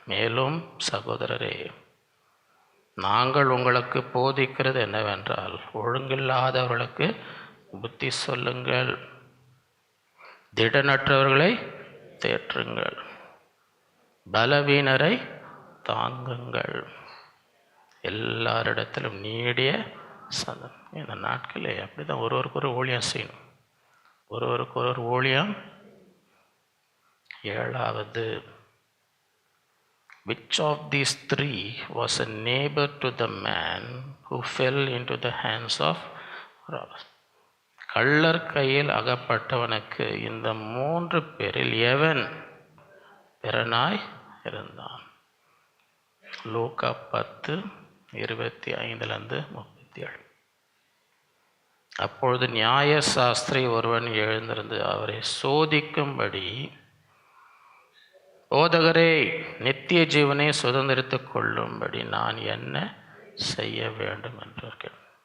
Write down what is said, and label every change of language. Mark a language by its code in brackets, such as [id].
[ta] மேலும் சகோதரரே, நாங்கள் உங்களுக்கு போதிக்கிறது என்னவென்றால் ஒழுங்கில்லாதவர்களுக்கு புத்தி சொல்லுங்கள், திடனற்றவர்களை தேற்றுங்கள், பலவீனரை தாங்குங்கள், எல்லாரிடத்திலும் நீடிய சந்தம். இந்த நாட்களே அப்படி தான் ஒருவருக்கு ஒரு ஊழியம் செய்யணும், ஒருவருக்கு ஒரு ஊழியம். [en] 7வது, which of these 3 was a neighbor to the man who fell into the hands of robbers? [ta] கள்ளர் கையில் அகப்பட்டவனுக்கு இந்த 3 பேரில் எவன் பிறனாய் இருந்தான்? லூக்கா 10:25-37. அப்பொழுது நியாய சாஸ்திரி ஒருவன் எழுந்திருந்து அவரை சோதிக்கும்படி, போதகரே, நித்திய ஜீவனை சுதந்திரித்துக் கொள்ளும்படி நான் என்ன செய்ய வேண்டும் என்று கேட்டான்.